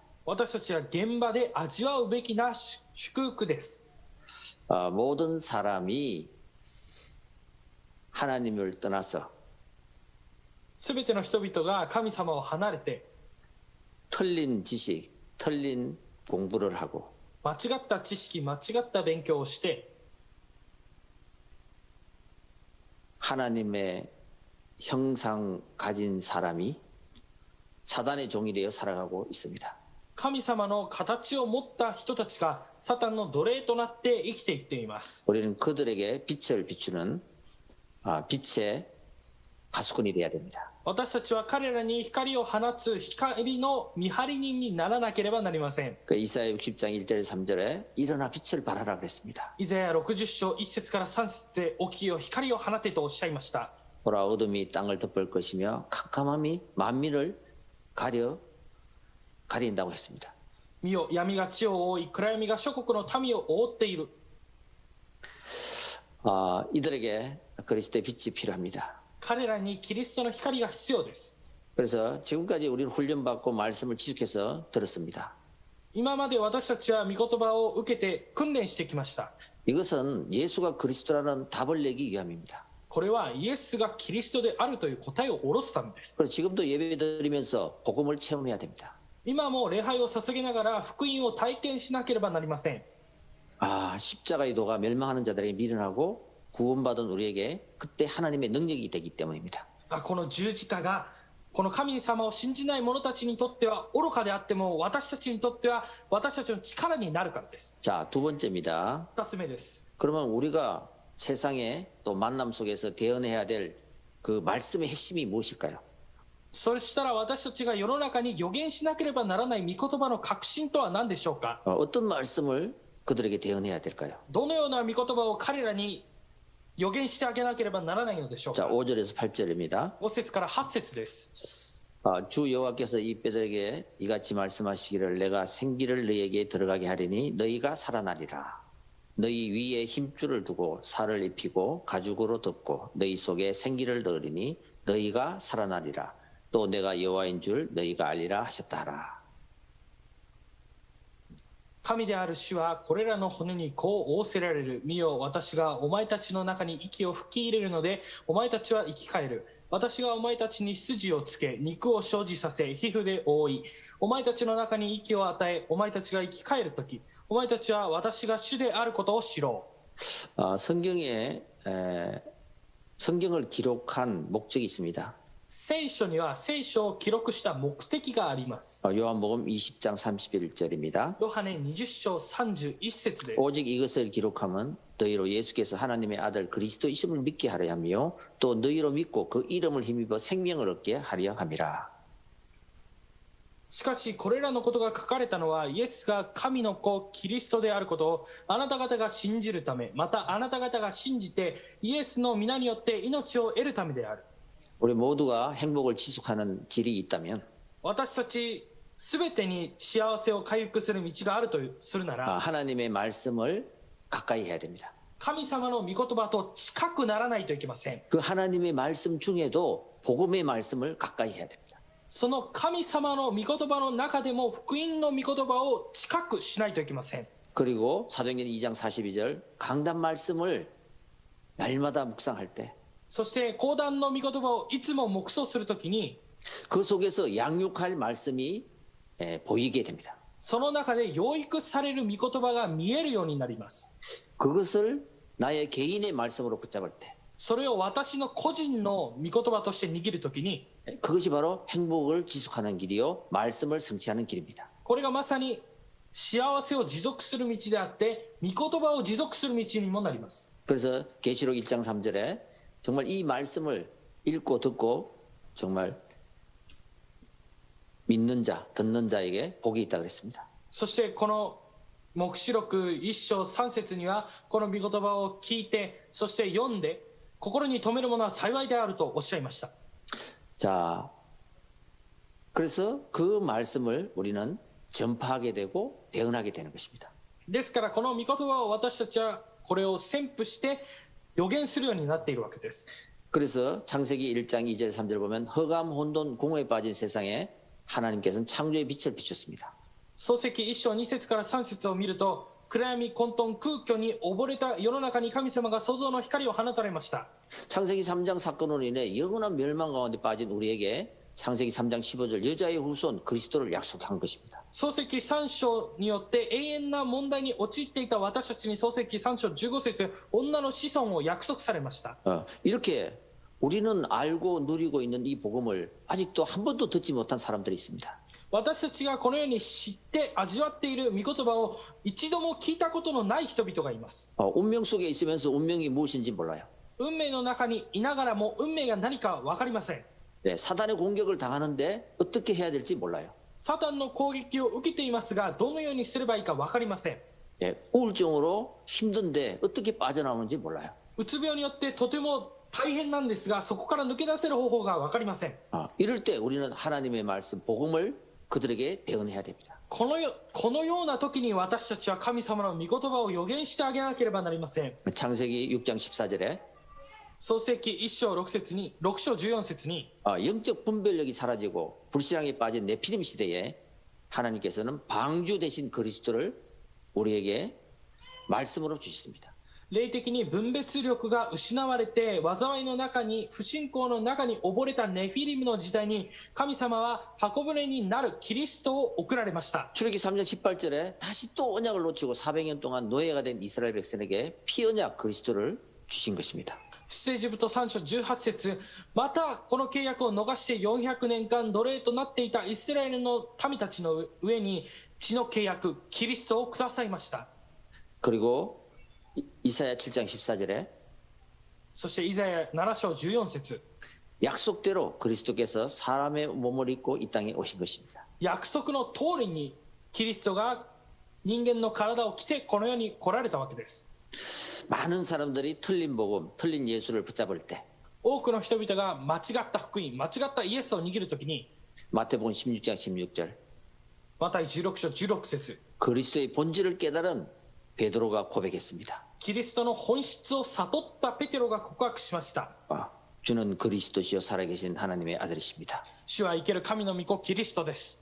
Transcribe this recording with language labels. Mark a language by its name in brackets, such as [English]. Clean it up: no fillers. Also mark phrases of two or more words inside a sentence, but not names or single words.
[Japanese] 私たちは現場で味わうべきな祝福です。 [Korean] 모든 사람이 하나님을 떠나서 [Japanese] すべての人々が神様を離れて [Korean] 틀린 지식, 틀린 공부를 하고 [Japanese] 間違った知識、間違った勉強をして [Korean] 하나님의 형상 가진 사람이 사단의 종이 되어 살아가고 있습니다. [Japanese] 神様の形を持った人たちがサタンの奴隷となって生きていっています。 [Korean] 우리는 그들에게 빛을 비추는 빛의 파수꾼이 되어야 됩니다. [Japanese] 私たちは彼らに光を放つ光の見張り人にならなければなりません。 [Korean] 그 이사야 60장 1절 3절에 일어나 빛을 발하라 그랬습니다. [Japanese] イザヤ60章1節から3節で起きよ光を放てとおっしゃいました。 [Korean] 보라 어둠이 땅을 덮을 것이며 캄캄함이 만민을 가린다고 했습니다. [Japanese] 見よ闇が地を覆い暗闇が諸国の民を覆っている。 [Korean] 이들에게 그리스도의 빛이 필요합니다. [Japanese] 彼らにキリストの光が必要です。 [Korean] 그래서 지금까지 우리는 훈련받고 말씀을 지속해서 들었습니다. [Japanese] 今まで私たちは御言葉を受けて訓練してきました。 [Korean] 이것은 예수가 그리스도라는 답을 내기 위함입니다. [Japanese] これはイエスがキリストであるという答えを下ろすためです。 [Korean] 그래서 지금도 예배드리면서 복음을 체험해야 됩니다. [Japanese] 今も礼拝を捧げながら福音を体験しなければなりません。 [Korean] 십자가의 도가 멸망하는 자들에게 미련하고 구원받은 우리에게 그때 하나님의 능력이 되기 때문입니다. [Japanese] この十字架がこの神様を信じない者たちにとっては愚かであっても私たちにとっては私たちの力になるからです。 [Korean] 자, 두 번째입니다. [Japanese] 2つ目です。 [Korean] 그러면 우리가 세상에 또 만남 속에서 대언해야 될 그 말씀의 핵심이 무엇일까요? [Japanese] そしたら私たちが世の中に予言しなければならない御言葉の核心とは何でしょうか。 [Korean] 어떤 말씀을 그들에게 대언해야 될까요? [Japanese] どのような御言葉を彼らに予言してあげなければならないのでしょう [Korean] 자, [Japanese] か。 [Korean] 5절에서 8절입니다. [Japanese] 5 節から8節です。 [Korean] 주 여호와께서 이 뼈들에게 이같이 말씀하시기를 내가 생기를 너희에게 들어가게 하리니 너희가 살아나리라. 너희 위에 힘줄을 두고 살을 입히고 가죽으로 덮고 너희 속에 생기를 넣으리니 너희가 살아나리라. 또 내가 여호와인 줄 너희가 알리라 하셨다 하라. [Japanese] 神である主はこれらの骨にこう仰せられる。見よ、私がお前たちの中に息を吹き入れるのでお前たちは生き返る。私がお前たちに筋をつけ肉を生じさせ皮膚で覆いお前たちの中に息を与えお前たちが生き返るときお前たちは私が主であることを知ろう。 [Korean] 성경을 기록한 목적이 있습니다. [Japanese] 聖書には聖書を記録した目的があります。 [Korean] 요한복음 20장 31절입니다. [Japanese] ヨハネ20章31節です。 [Korean] 오직 이것을 기록하면 너희로 예수께서 하나님의 아들 그리스도이심을 믿게 하려 하며 또 너희로 믿고 그 이름을 힘입어 생명을 얻게 하려 함이라. [Japanese] しかしこれらのことが書かれたのはイエスが神の子キリストであることをあなた方が信じるためまたあなた方が信じてイエスの皆によって命を得るためである。 [Korean] 우리 모두가 행복을 지속하는 길이 있다면 [Japanese] 私たちすべてに幸せを回復する道があるとするなら [Korean] 하나님의 말씀을 가까이 해야 됩니다. [Japanese] 神様の御言葉と近くならないといけません。 [Korean] 그 하나님의 말씀 중에도 복음의 말씀을 가까이 해야 됩니다. [Japanese] その神様の御言葉の中でも福音の御言葉を近くしないといけません。 [Korean] 그리고 사도행전 2장 42절 강단 말씀을 날마다 묵상할 때 [Japanese] そして講談の御言葉をいつも黙想するときに [Korean] 그 속에서 양육할 말씀이 보이게 됩니다. [Japanese] その中で養育される御言葉が見えるようになります。 [Korean] 그것을 나의 개인의 말씀으로 붙잡을 때 [Japanese] それを私の個人の御言葉として握るときに [Korean] 그것이 바로 행복을 지속하는 길이요 말씀을 성취하는 길입니다. [Japanese] これがまさに幸せを持続する道であって御言葉を持続する道にもなります。 [Korean] 그래서 계시록 1장 3절에 정말 이 말씀을 읽고 듣고 정말 믿는 자, 듣는 자에게 복이 있다 그랬습니다. [Japanese] そしてこの黙示録1章3節にはこの御言葉を聞いてそして読んで心に留めるものは幸いであるとおっしゃいました。 [Korean] 자, 그래서 그 말씀을 우리는 전파하게 되고 대언하게 되는 것입니다. [Japanese] ですからこの御言葉を私たちはこれを宣布して予言するようになっているわけです。 [Korean] 그래서 창세기 1장 2절 3절 보면 흑암 혼돈 공허에 빠진 세상에 하나님께서는 창조의 빛을 비췄습니다. [Japanese] 創世記1章2節から3節を見ると、暗闇混沌空虚に溺れた世の中に神様が創造の光を放たれました。 [Korean] 창세기 3장 사건으로 인해 영원한 멸망 가운데 빠진 우리에게 창세기 3장 15절 여자의 후손 그리스도를 약속한 것입니다. [Japanese] 創世記3章によって永遠な問題に陥っていた私たちに創世記3章15節女の子孫を約束されました。 [Korean] 이렇게 우리는 알고 누리고 있는 이 복음을 아직도 한 번도 듣지 못한 사람들이 있습니다. [Japanese] 私たちがこのように知って味わっている御言葉を一度も聞いたことのない人々がいます。 [Korean] 운명 속에 있으면서 운명이 무엇인지 몰라요. [Japanese] 運命の中にいながらも運命が何か分かりません。 [Korean] 네, 사단의 공격을 당하는데 어떻게 해야 될지 몰라요. [Japanese] サタンの攻撃を受けていますが、どのようにすればいいか分かりません。 [Korean] 네, 우울증으로 힘든데 어떻게 빠져나오는지 몰라요. [Japanese] うつ病によってとても大変なんですが、そこから抜け出せる方法が分かりません。 [Korean] 이럴 때 우리는 하나님의 말씀, 복음을 그들에게 대언해야 됩니다. [Japanese] このような時に私たちは神様の御言葉を予言してあげなければなりません。 [Korean] 창세기 6장 14절에 [Japanese] 創世記1章6節に6章14節に [Korean] 영적 분별력이 사라지고 불신앙에 빠진 네피림 시대에 하나님께서는 방주 대신 그리스도를 우리에게 말씀으로 주셨습니다. [Japanese] 霊的に分別力が失われて災いの中に不信仰の中に溺れたネフィリムの時代に神様は箱舟になるキリストを送られました。 [Korean] 출애기 3장 18절에 다시 또 언약을 놓치고 400년 동안 노예가 된 이스라엘 백성에게 피언약 그리스도를 주신 것입니다. [Japanese] 出エジプト3章18節またこの契約を逃して400年間奴隷となっていたイスラエルの民たちの上に血の契約キリストをくださいました。 [Korean] 그리고 이사야 7장 14절에 [Japanese] そしてイザヤ7章14節 [Korean] 약속대로 그리스도께서 사람의 몸을 입고 이 땅에 오신 것입니다. [Japanese] 約束の通りにキリストが人間の体を着てこの世に来られたわけです。 [Korean] 많은 사람들이 틀린 복음, 틀린 예수를 붙잡을 때 [Japanese] 多くの人々が間違った福音間違ったイエスを握るときに [Korean] 마태복음 16장 16절 [Japanese] マタイ16章16節 [Korean] 그리스도의 본질을 깨달은 베드로가 고백했습니다. [Japanese] キリストの本質を悟ったペテロが告白しました。 [Korean] 주는 그리스도시요 살아계신 하나님의 아들이십니다. [Japanese] 主は生ける神の御子キリストです。